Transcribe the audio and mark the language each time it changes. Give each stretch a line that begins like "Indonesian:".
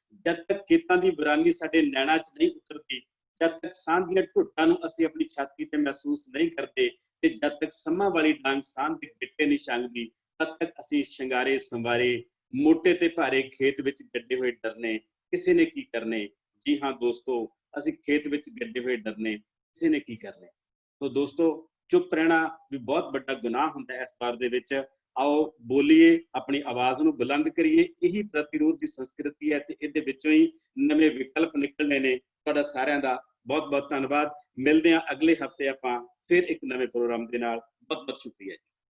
Punjabi: ਜਦ ਤੱਕ ਖੇਤਾਂ ਦੀ ਵੀਰਾਨੀ ਸਾਡੇ ਨੈਣਾਂ 'ਚ ਨਹੀਂ ਉਤਰਦੀ, ਜਦ ਤੱਕ ਸਾਹ ਦੀਆਂ ਢੁੱਟਾਂ ਨੂੰ ਅਸੀਂ ਆਪਣੀ ਛਾਤੀ ਤੇ ਮਹਿਸੂਸ ਨਹੀਂ ਕਰਦੇ ਤੇ ਜਦ ਤੱਕ ਸੰਮਾਂ ਵਾਲੀ ਡਾਂਗ ਸਾਹ ਦੇ ਗਿੱਟੇ ਨਹੀਂ ਛੰਗਦੀ, ਤਦ ਤੱਕ ਅਸੀਂ ਸ਼ਿੰਗਾਰੇ ਸੰਵਾਰੇ ਮੋਟੇ ਤੇ ਭਾਰੇ ਖੇਤ ਵਿੱਚ ਗੱਡੇ ਹੋਏ ਡਰਨੇ ਕਿਸੇ ਨੇ ਕੀ ਕਰਨੇ। ਜੀ ਹਾਂ ਦੋਸਤੋ, ਅਸੀਂ ਖੇਤ ਵਿੱਚ ਗੱਡੇ ਹੋਏ ਡਰਨੇ ਕਿਸੇ ਨੇ ਕੀ ਕਰਨੇ।
Hindi: तो दोस्तों चुप रहना भी बहुत बड़ा गुनाह
Punjabi: ਹੁੰਦਾ
Hindi: है इस बार
Punjabi: ਦੇ ਵਿੱਚ।
Hindi: आओ बोलिए, अपनी आवाज
Punjabi: ਨੂੰ
Hindi: बुलंद करिए, यही प्रतिरोध की संस्कृति है
Punjabi: ਤੇ ਇਹਦੇ ਵਿੱਚੋਂ ਹੀ ਨਵੇਂ ਵਿਕਲਪ ਨਿਕਲਣੇ ਨੇ। ਤੁਹਾਡਾ ਸਾਰਿਆਂ ਦਾ ਬਹੁਤ ਬਹੁਤ ਧੰਨਵਾਦ। ਮਿਲਦੇ ਹਾਂ ਅਗਲੇ ਹਫਤੇ ਆਪਾਂ ਫਿਰ ਇੱਕ ਨਵੇਂ ਪ੍ਰੋਗਰਾਮ ਦੇ ਨਾਲ। ਬਹੁਤ ਬਹੁਤ ਸ਼ੁਕਰੀਆ ਜੀ।